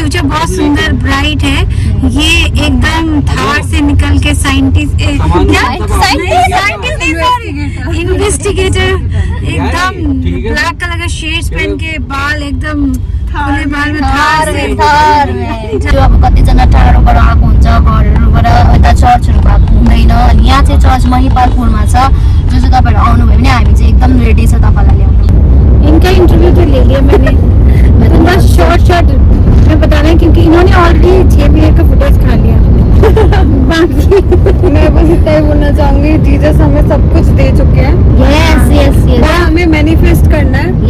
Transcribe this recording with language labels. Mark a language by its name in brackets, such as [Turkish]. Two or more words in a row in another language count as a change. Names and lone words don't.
[Hindi] फ्यूचर बहुत सुंदर ब्राइट है। ये एकदम थार से निकल के साइंटिस्ट, इन्वेस्टिगेटर, एकदम [English] black colour [Hindi] का शेड्स पहन के, बाल एकदम खुले बाल में थार में [Nepali] जो अब कतिजना टाढोबाट आएको हुन्छ घरहरूबाट, यता चर्चहरू भएको हुँदैन, अनि यहाँ चाहिँ चर्च महिपालपुरमा छ, जो चाहिँ तपाईँहरू आउनुभयो भने हामी चाहिँ एकदम रेडी छ तपाईँलाई ल्याउनु। [Hindi] इनका इंटरव्यू तो ले लिया मैंने, तो बस शॉर्ट मैं बता रही हूँ क्योंकि इन्होंने ऑलरेडी 6 मिनट का फुटेज खा लिया। बाकी मैं बस इतना ही बोलना चाहूंगी, जीसस हमें सब कुछ दे चुके हैं। [English] yes yes [Hindi] वो यस हमें मैनिफेस्ट करना है,